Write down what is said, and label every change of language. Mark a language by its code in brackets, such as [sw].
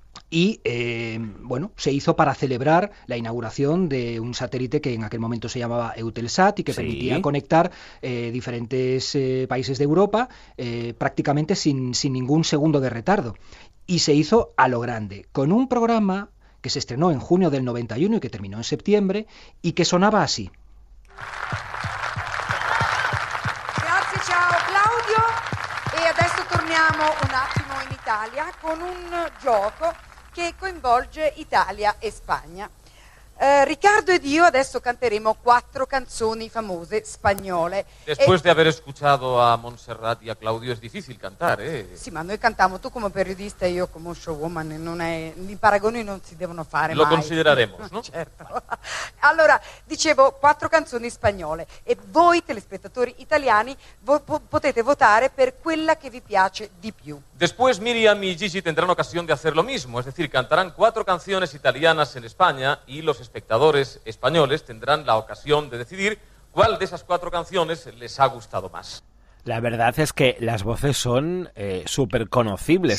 [es] Y, bueno, se hizo para celebrar la inauguración de un satélite que en aquel momento se llamaba Eutelsat y que permitía conectar diferentes países de Europa prácticamente sin ningún segundo de retardo. Y se hizo a lo grande, con un programa que se estrenó en junio del 91 y que terminó en septiembre, y que sonaba así. [it] Grazie, ciao Claudio. E adesso torniamo un attimo in Italia con un gioco che coinvolge Italia e Spagna. Riccardo ed io adesso canteremo 4 canzoni famose spagnole. [es] Después de haber escuchado a Montserrat y a Claudio es difícil cantar, ¿eh? [it] Sì, ma noi cantiamo, tu come periodista e io come showwoman, i paragoni non si devono fare [es] Lo [it] mai. [es] consideraremos, ¿no? [it] Certo. Allora, dicevo 4 canzoni spagnole e voi telespettatori italiani potete votare per quella che vi piace di più. [es] Después Miriam y Gigi tendrán ocasión de hacer lo mismo, es decir, cantarán 4 canciones italianas en España y los espectadores españoles tendrán la ocasión de decidir cuál de esas 4 canciones les ha gustado más. La verdad es que las voces son súper conocibles.